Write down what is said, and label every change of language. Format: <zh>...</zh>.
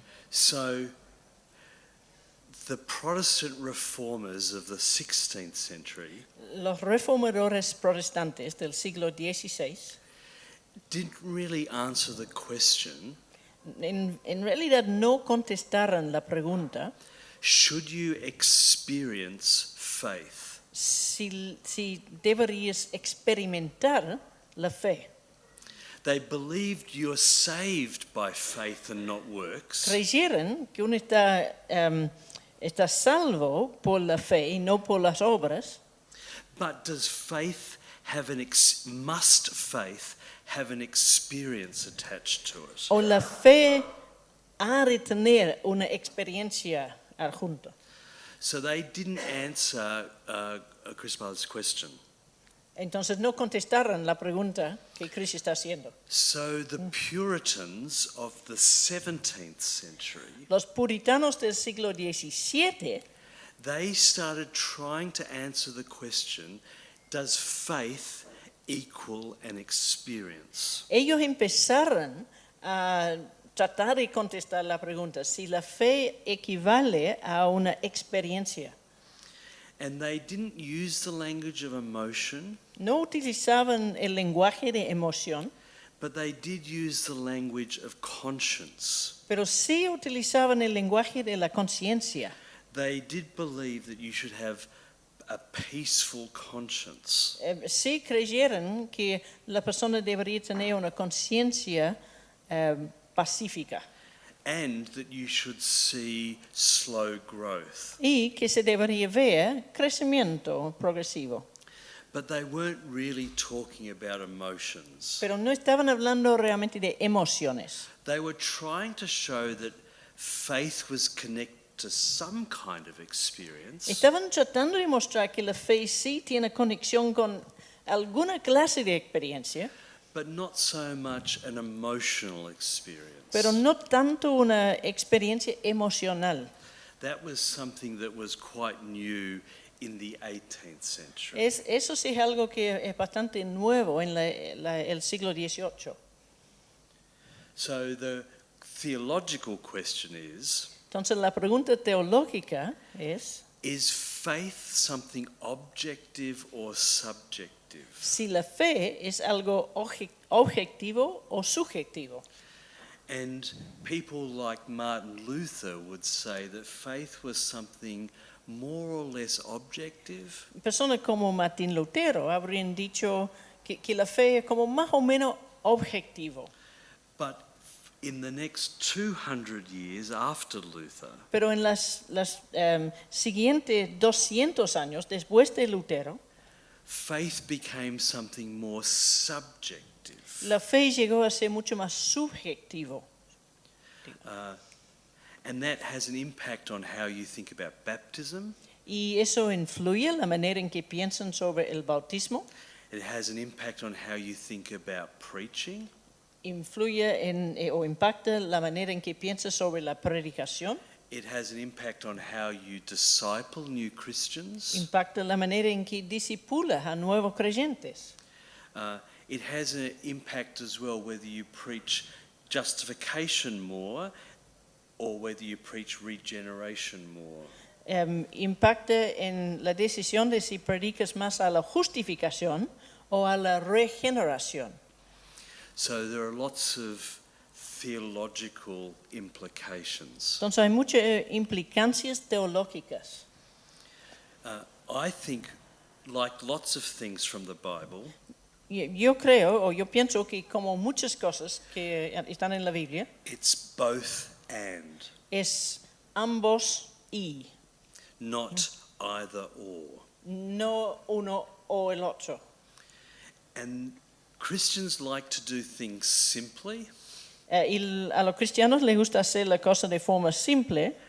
<en>So the Protestant reformers of the 16th century</en> <es>Los reformadores protestantes del siglo XVI</es> <en>didn't really answer the question,</en> <es>en realidad no contestaron la pregunta</es> <en>should you experience faith?</en> <es>si deberías experimentar la fe.</es> <en>They believed you're saved by faith and not works.</en> <es>Creyeron que uno está Estás salvo por la fe y no por las obras.</es> <en>But does faith have must faith have an experience attached to it?</en> <es>O la fe ha de tener una experiencia adjunta.</es> <en>So they didn't answer Crispal's question.</en> <es>Entonces no contestaron la pregunta que Chris está haciendo.</es> <en>So the Puritans of the 17th century,</en> <es>Los puritanos del siglo XVII,</es> <en>they started trying to answer the question, does faith equal an experience?</en> <es>ellos empezaron a tratar de contestar la pregunta si la fe equivale a una experiencia.</es> <en>And they didn't use the language of emotion,</en> <es>No utilizaban el lenguaje de emoción,</es> <en>but they did use the language of conscience.</en> <es>pero sí utilizaban el lenguaje de la conciencia.</es> <en>They did believe that you should have a peaceful conscience.</en> <es>Sí creyeron que la persona debería tener una conciencia pacífica</es> <en>And that you should see slow growth.</en> <es>y que se debería ver crecimiento progresivo.</es> <en>But they weren't really talking about emotions.</en> <es>Pero no estaban hablando realmente de emociones.</es> <en>They were trying to show that faith was connected to some kind of experience,</en> <es>Estaban tratando de mostrar que la fe sí tiene conexión con alguna clase de experiencia,</es> <en>but not so much an emotional experience.</en> <es>pero no tanto una experiencia emocional.</es> <en>That was something that was quite new in the 18th century.</en> <es>Eso sí es algo que es bastante nuevo en el siglo XVIII.</es> <en>So the theological question is</en> <es>Entonces la pregunta teológica es</es> <en>faith something objective or subjective?</en> <es>si la fe es algo objetivo o subjetivo.</es> <en>And people like Martin Luther would say that faith was something more or less objective,</en> <es>Personas como Martín Lutero habrían dicho que la fe es como más o menos objetivo.</es> <en>but in the next 200 years after Luther,</en> <es>Pero en las siguientes 200 años después de Lutero,</es> <en>faith became something more subjective.</en> <es>la fe llegó a ser mucho más subjetivo.</es> <en>And that has an impact on how you think about baptism.</en> <es>Y eso influye la manera en que piensan sobre el bautismo,</es> <en>It has an impact on how you think about preaching.</en> <es>influye o impacta la manera en que piensan sobre la predicación,</es> <en>It has an impact on how you disciple new Christians.</en> <es>impacta la manera en que discipulas a nuevos creyentes.</es> <en>It has an impact as well whether you preach justification more or whether you preach regeneration more.</en> <es>Impacta en la decisión de si predicas más a la justificación o a la regeneración.</es> <en>So there are lots of theological implications.</en> <es>Entonces hay muchas implicancias teológicas.</es> <en>I think, like lots of things from the Bible,</en> <es>Yo creo o yo pienso que como muchas cosas que están en la Biblia,</es> <en>it's both and,</en> <es>es ambos y,</es> <en>not either or.</en> <es>no uno o el otro.</es> <en>And Christians like to do things simply,</en> <es>Y a los cristianos les gusta hacer la cosa de forma simple</es>